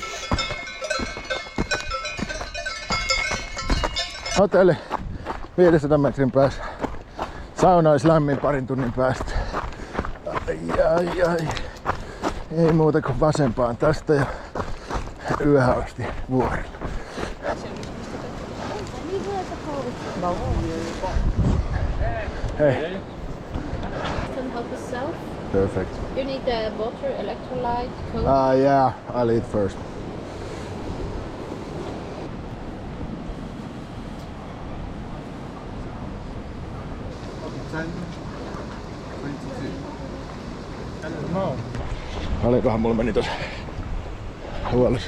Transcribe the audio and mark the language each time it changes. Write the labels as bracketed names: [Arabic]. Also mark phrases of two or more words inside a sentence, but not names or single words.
[Finnish] Hotelli 500 metrin päässä. Sauna olisi lämmin parin tunnin päästä. Ai. Ei muuta kuin vasempaan tästä ja yöhön asti vuorilla. Hei. [English] Can help yourself. Perfect. You need the water, electrolyte, Coke. Yeah, I'll eat first. No. [Finnish] Paljonkohan mulla meni tossa huolessa?